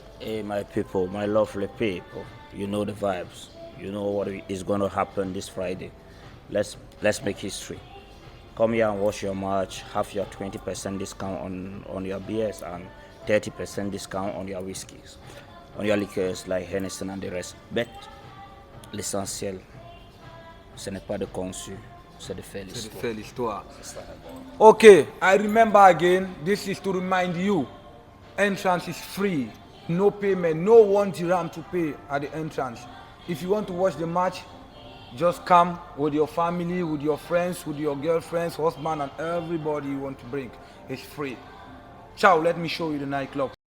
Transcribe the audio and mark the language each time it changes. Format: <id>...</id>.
<en>Hey, my people, my lovely people, you know the vibes. You know what is going to happen this Friday. Let's make history. come here and watch your match, have your 20% discount on your beers and 30% discount on your whiskeys, on your liqueurs like Hennessy and the rest.</en> <fr>Mais l'essentiel, ce n'est pas de conçu, c'est de faire l'histoire.</fr> <en>Okay, I remember again, this is to remind you, entrance is free, no payment, no 1 dirham to pay at the entrance. If you want to watch the match, just come with your family, with your friends, with your girlfriends, husband, and everybody you want to bring. It's free. Ciao, let me show you the nightclub.</en>